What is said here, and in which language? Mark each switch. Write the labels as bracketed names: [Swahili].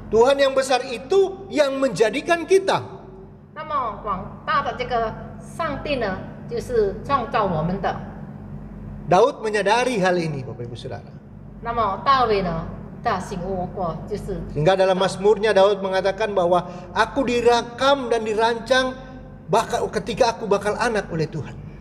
[Indonesian] Tuhan yang besar itu yang menjadikan kita. [Chinese] 那么广大的这个上帝呢，就是创造我们的。 [Indonesian] Daud menyadari hal ini, Bapak Ibu Saudara. [Chinese] 那么大卫呢，他醒悟过，就是 [Indonesian] Sehingga dalam Mazmurnya Daud mengatakan bahwa aku dirakam dan dirancang ketika aku bakal anak oleh Tuhan.